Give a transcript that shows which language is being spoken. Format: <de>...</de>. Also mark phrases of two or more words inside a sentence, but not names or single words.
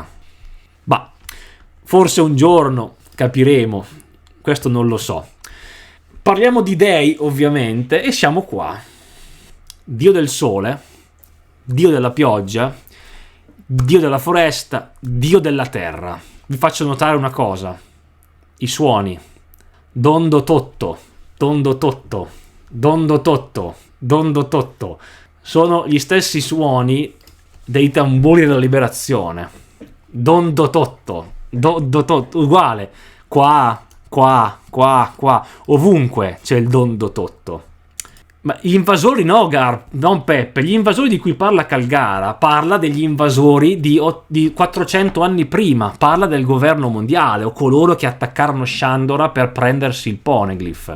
<it>Bah, forse un giorno capiremo, questo non lo so. Parliamo di dei, ovviamente, e siamo qua. Dio del sole, Dio della pioggia, Dio della foresta, Dio della terra. Vi faccio notare una cosa: i suoni. Dondo totto, dondo totto, dondo totto, dondo totto. Sono gli stessi suoni dei tamburi della liberazione. Dondo totto, dondo totto, uguale. Qua, qua, qua, qua. Ovunque c'è il dondo totto. Ma gli invasori no, non Peppe, gli invasori di cui parla Calgara parla degli invasori di 400 anni prima, parla del governo mondiale o coloro che attaccarono Shandora per prendersi il Poneglyph.</it>